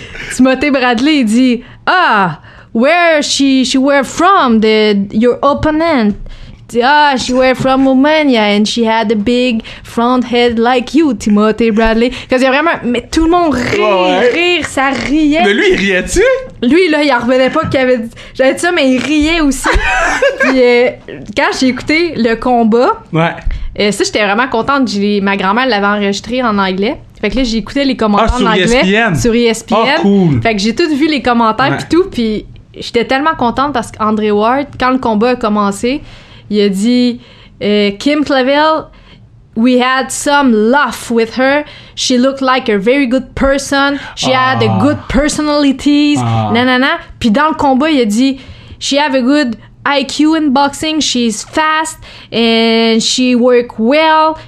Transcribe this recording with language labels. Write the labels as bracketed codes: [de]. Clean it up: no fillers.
[en] Là, Timothée Bradley, [fr] il dit [en] where she were from your opponent? She were from Romania and she had a big front head like you, Timothée Bradley. [fr] Parce qu'il y a vraiment... Mais tout le monde rire, ça riait. Mais lui, il riait-tu? Lui, là, il en revenait pas j'avais dit ça, mais il riait aussi. Puis quand j'ai écouté le combat, ça, j'étais vraiment contente. Ma grand-mère l'avait enregistré en anglais. Fait que là, j'ai écouté les commentaires en anglais. Sur ESPN. Oh, cool. Fait que j'ai tout vu les commentaires pis tout, puis j'étais tellement contente parce qu'André Ward, quand le combat a commencé, il a dit Kim Clavel, [en] we had some laugh with her. She looked like a very good person. She had a good personalities. Nanana. [fr] Puis dans le combat, il a dit [en] she have a good IQ in boxing. She's fast and she work well.